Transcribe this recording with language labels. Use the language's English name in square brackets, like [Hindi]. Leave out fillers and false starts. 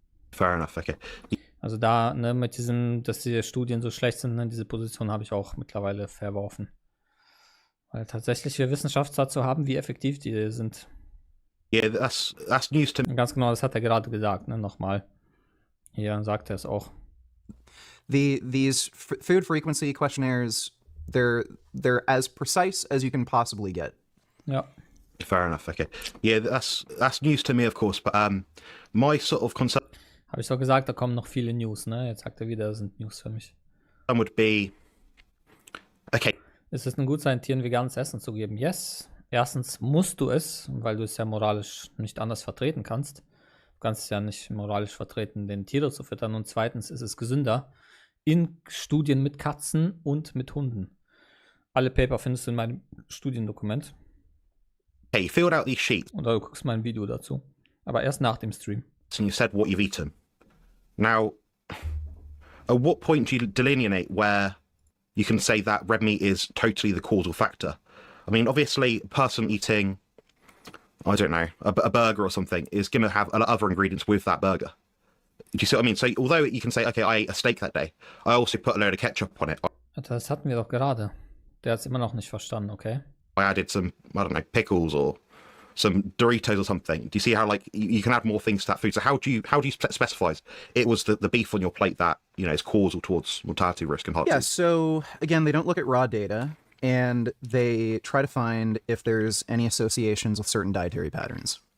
[English] Fair enough, okay. [German] Also da, ne, mit diesem, dass die Studien so schlecht sind, ne, diese Position habe ich auch mittlerweile verworfen. Weil tatsächlich wir Wissenschaft dazu haben, wie effektiv die sind. [English] Yeah, that's news to me. [German] Ganz genau, das hat er gerade gesagt, ne? Nochmal. Hier sagt er es auch. [English] These food frequency questionnaires, they're as precise as you can possibly get. [German] Ja. [English] Fair enough, okay. Yeah, that's news to me, of course, but my sort of concern [German] Habe ich doch gesagt, da kommen noch viele News, ne? Jetzt sagt er wieder, das sind News für mich. [English] would be, okay. [German] Ist es denn gut, seinen Tieren veganes Essen zu geben? Yes. Erstens musst du es, weil du es ja moralisch nicht anders vertreten kannst. Du kannst es ja nicht moralisch vertreten, den Tiere zu füttern. Und zweitens ist es gesünder in Studien mit Katzen und mit Hunden. Alle Paper findest du in meinem Studiendokument. [English] Hey, you filled out these sheets [German] Oder du guckst mein Video dazu. Aber erst nach dem Stream. [English] and you said what you've eaten. Now, at what point do you delineate where you can say that red meat is totally the causal factor? I mean, obviously, a person eating, I don't know, a burger or something is going to have other ingredients with that burger. Do you see what I mean? So, although you can say, okay, I ate a steak that day, I also put a load of ketchup on it. [German] Das hatten wir doch gerade. Der hat es immer noch nicht verstanden, okay? [English] I added some, I don't know, pickles or some Doritos or something. Do you see how, like, you can add more things to that food? So how do you specify it was the beef on your plate that, is causal towards mortality risk and heart Yeah, disease? so again, they don't look at raw data, and they try to find if there's any associations with certain dietary patterns.